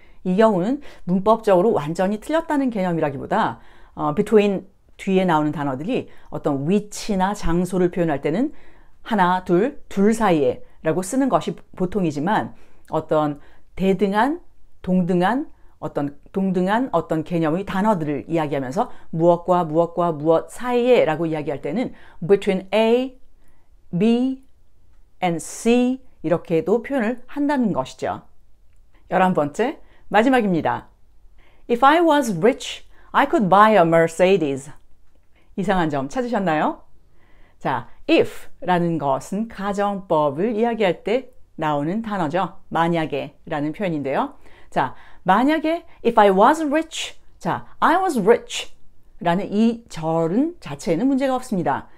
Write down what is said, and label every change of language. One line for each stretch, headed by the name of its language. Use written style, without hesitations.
Korean: 이 경우는 문법적으로 완전히 틀렸다는 개념이라기보다 between 뒤에 나오는 단어들이 어떤 위치나 장소를 표현할 때는 하나, 둘 사이에 라고 쓰는 것이 보통이지만 어떤 대등한, 동등한 어떤 개념의 단어들을 이야기하면서 무엇과 무엇 사이에 라고 이야기할 때는 between A, B and C 이렇게도 표현을 한다는 것이죠. 11번째, 마지막입니다.
English: If I was rich, I could buy a Mercedes.
Korean: 이상한 점 찾으셨나요? 자, if 라는 것은 가정법을 이야기할 때 나오는 단어죠. 만약에 라는 표현인데요. 자, 만약에
English: if I was rich,
Korean: 자, I was rich 라는 이 절은 자체에는 문제가 없습니다.